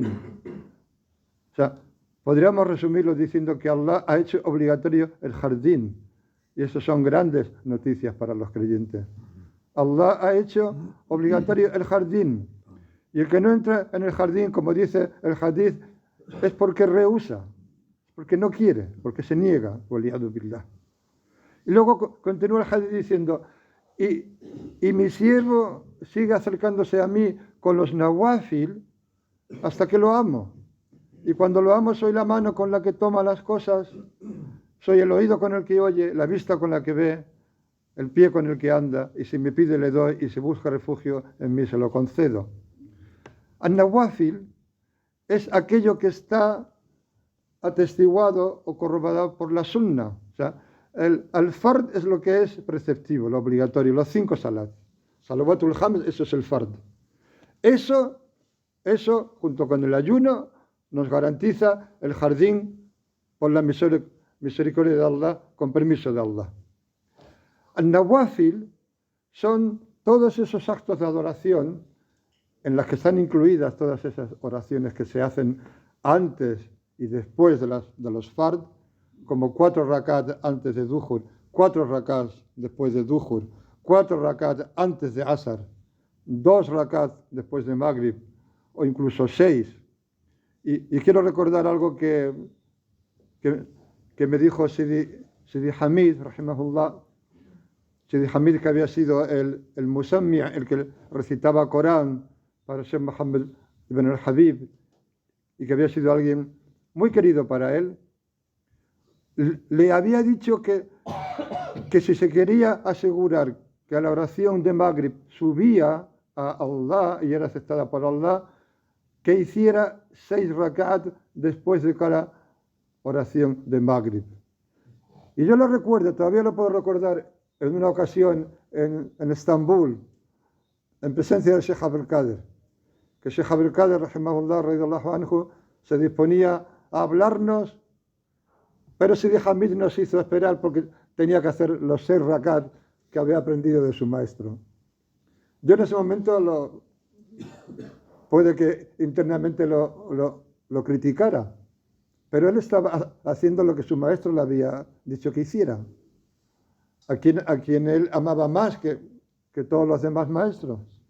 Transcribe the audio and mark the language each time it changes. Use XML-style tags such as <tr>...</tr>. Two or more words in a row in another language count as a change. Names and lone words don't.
<es>O sea, podríamos resumirlo diciendo que Allah ha hecho obligatorio el jardín. Y eso son grandes noticias para los creyentes. Allah ha hecho obligatorio el jardín. Y el que no entra en el jardín, como dice el hadith, es porque rehúsa, porque no quiere, porque se niega.</es> <ar>والعياذ بالله.</ar> <es>Y luego continúa el hadith diciendo, y mi siervo sigue acercándose a mí con los nawafil hasta que lo amo. Y cuando lo amo soy la mano con la que toma las cosas, soy el oído con el que oye, la vista con la que ve, el pie con el que anda, y si me pide le doy, y si busca refugio en mí se lo concedo. An-nawafil es aquello que está atestiguado o corroborado por la sunna. O sea, el fard es lo que es preceptivo, lo obligatorio, los 5 salat.</es> <ar>الصلوات الخمس,</ar> <es>eso es el fard. Eso, junto con el ayuno, nos garantiza el jardín por la misericordia de Allah, con permiso de Allah. An-nawafil son todos esos actos de adoración en las que están incluidas todas esas oraciones que se hacen antes y después de los fard, como 4 rakat antes de Duhur, 4 rakat después de Duhur, 4 rakat antes de Asar, 2 rakat después de Maghrib, o incluso 6. Y quiero recordar algo que me dijo Sidi Hamid, rahimahullah. Sidi Hamid, que había sido el musammi', el que recitaba Corán para Sheikh Muhammad ibn al-Habib, y que había sido alguien muy querido para él, le había dicho que si se quería asegurar que a la oración de Maghrib subía a Allah y era aceptada por Allah, que hiciera 6 rakat después de cada oración de Maghrib. Y yo lo recuerdo, todavía lo puedo recordar, en una ocasión en Estambul, en presencia del Sheikh Abdul Qadir, que Sheikh Abdul Qadir,</es> <ar>رحمه الله، رضي الله عنه,</ar> <es>se disponía a hablarnos, pero Sidi Hamid nos hizo esperar porque tenía que hacer los 6 rakat que había aprendido de su maestro. Yo en ese momento puede que internamente lo criticara, pero él estaba haciendo lo que su maestro le había dicho que hiciera, a quien él amaba más que todos los demás maestros.</es>